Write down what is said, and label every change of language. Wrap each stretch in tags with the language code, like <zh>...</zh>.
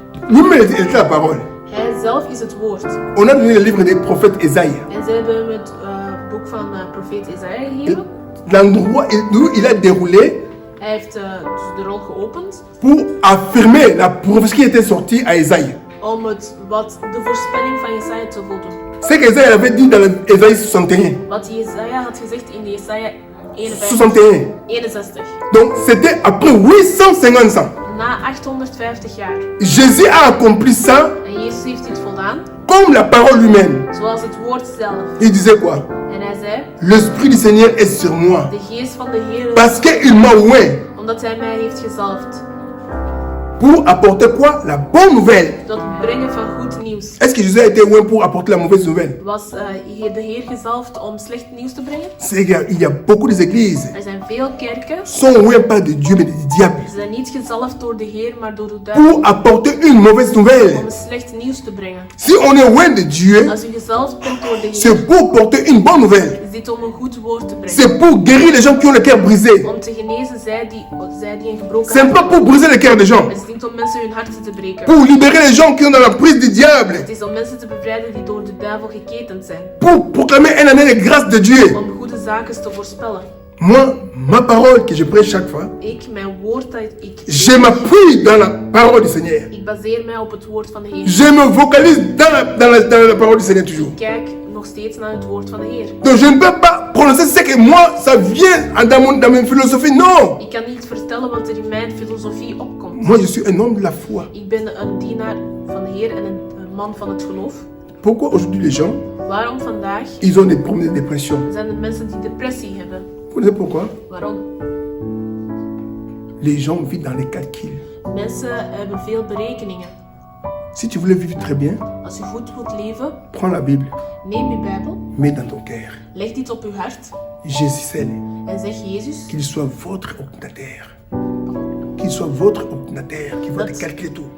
<fr>lui-même il était la parole.</fr> <nl>Hij zelf is het woord.</nl> <fr>On a donné le livre des prophètes Esaïe.</fr> <nl>En ze hebben hem het boek van profeet Isaiah gegeven.</nl> <fr>L'endroit où il a déroulé</fr> <nl>Hij heeft dus de rol geopend</nl> <fr>pour affirmer la prophétie qui était sortie à Esaïe.</fr> <nl>om wat de voorspelling van Jesaja te voldoen.</nl> <fr>C'est qu'Esaïe avait dit dans Esaïe 61.</fr> <nl>Wat Jesaja had gezegd in Jesaja 61.</nl> <fr>61. Donc c'était après 850 ans.</fr> <nl>Na 850 jaar.</nl> <fr>Jésus a accompli ça</fr> <nl>En Jezus heeft dit voldaan,</nl> <fr>comme la parole lui-même.</fr> <nl>zoals het woord zelf.</nl> <fr>Il disait quoi?</fr> <nl>En hij zei,</nl> <fr>L'Esprit du Seigneur est sur moi.</fr> <nl>de geest van de Heer,</nl> <fr>Parce qu'il m'a oint</fr> <nl>omdat hij mij heeft gezalfd.</nl> <fr>pour apporter quoi? La bonne nouvelle.</fr> <nl>Tot het brengen van goed nieuws.</nl> <fr>Est-ce que Jésus a été oint pour apporter la mauvaise nouvelle?</fr> <nl>Was de Heer gezalfd om slecht nieuws te brengen?</nl> <fr>C'est qu'il y a beaucoup d'églises</fr> <nl>Er zijn veel kerken,</nl> <fr>sont oints pas de Dieu mais du diable</fr> <nl>ze zijn niet gezalfd door de Heer, maar door de duivel.</nl> <fr>pour apporter une mauvaise nouvelle.</fr> <nl>Om slecht nieuws te brengen.</nl> <fr>Si on est oint de Dieu,</fr> <nl>Als u gezalfd bent door de Heer,</nl> <fr>c'est pour porter une bonne nouvelle.</fr> <nl>is dit om een goed woord te brengen.</nl> <fr>C'est pour guérir les gens qui ont le cœur brisé.</fr> <nl>Om te genezen zij die een gebroken</nl> <fr>C'est</fr> <nl>hart</nl> <fr>pas pour briser le cœur des gens.</fr> <nl>hebben. Het is niet om mensen hun harten te breken.</nl> <fr>Pour libérer les gens qui ont dans la prise du diable.</fr> <nl>Het is om mensen te bevrijden die door de duivel geketend zijn.</nl> <fr>Pour proclamer une année de grâce de Dieu.</fr> <nl>Om goede zaken te voorspellen.</nl> <fr>Moi, ma parole que je prêche chaque fois,</fr> <nl>Mijn woord dat ik...</nl> <fr>je m'appuie dans la parole du Seigneur.</fr> <nl>Ik baseer mij op het woord van de Heer.</nl> <fr>Je me vocalise dans la parole du Seigneur toujours.</fr> <nl>Ik kijk nog steeds naar het woord van de Heer.</nl> <fr>Donc je ne peux pas prononcer ce que moi, ça vient dans ma philosophie. Non.</fr> <nl>Ik kan niet vertellen wat er in mijn filosofie opkomt.</nl> <fr>Moi, je suis un homme de la foi.</fr> <nl>Ik ben een dienaar van de Heer en een man van het geloof.</nl> <fr>Pourquoi aujourd'hui les gens,</fr> <nl>Waarom vandaag</nl> <fr>ils ont des problèmes de dépression?</fr> <nl>zijn er mensen die depressie hebben?</nl> <fr>Vous connaissez pourquoi?</fr> <nl>Waarom?</nl> <fr>Les gens vivent dans les calculs.</fr> <nl>Mensen hebben veel berekeningen.</nl> <fr>Si tu voulais vivre très bien,</fr> <nl>Als je goed wilt leven,</nl> <fr>prends la Bible,</fr> <nl>neem je Bijbel,</nl> <fr>mets dans ton cœur.</fr> <nl>leg dit op je hart</nl> <fr>Jésus seul,</fr> <nl>En zeg Jezus</nl> <fr>qu'il soit votre ordinateur. Qu'il soit votre ordinateur, qui va te calculer tout.</fr>